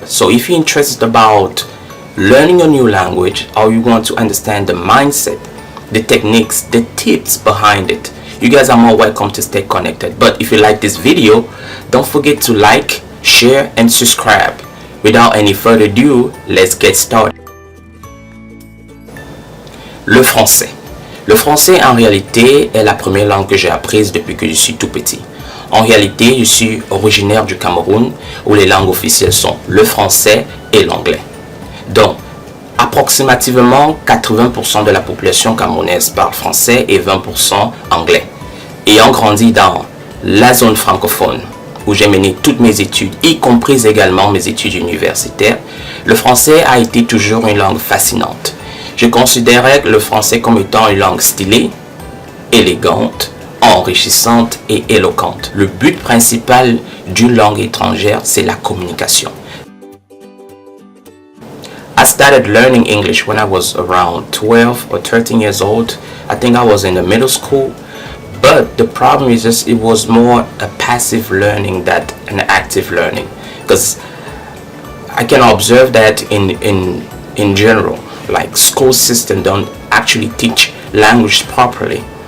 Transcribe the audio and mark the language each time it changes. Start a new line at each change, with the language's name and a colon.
English: So if you're interested about learning a new language or you want to understand the mindset, the techniques, the tips behind it, you guys are more welcome to stay connected. But if you like this video, don't forget to like, share, and subscribe. Without any further ado, let's get started.
French: Le français. Le français, en réalité, est la première langue que j'ai apprise depuis que je suis tout petit. En réalité, je suis originaire du Cameroun, où les langues officielles sont le français et l'anglais. Donc, approximativement 80% de la population camerounaise parle français et 20% anglais. Ayant grandi dans la zone francophone, où j'ai mené toutes mes études, y compris également mes études universitaires, le français a été toujours une langue fascinante. Je considérais le français comme étant une langue stylée, élégante, enrichissante et éloquente. Le but principal d'une langue étrangère, c'est la communication.
English: I started learning English when I was around 12 or 13 years old. I think I was in the middle school. But the problem is just it was more a passive learning than an active learning. Because I can observe that in general, like school system don't actually teach language properly.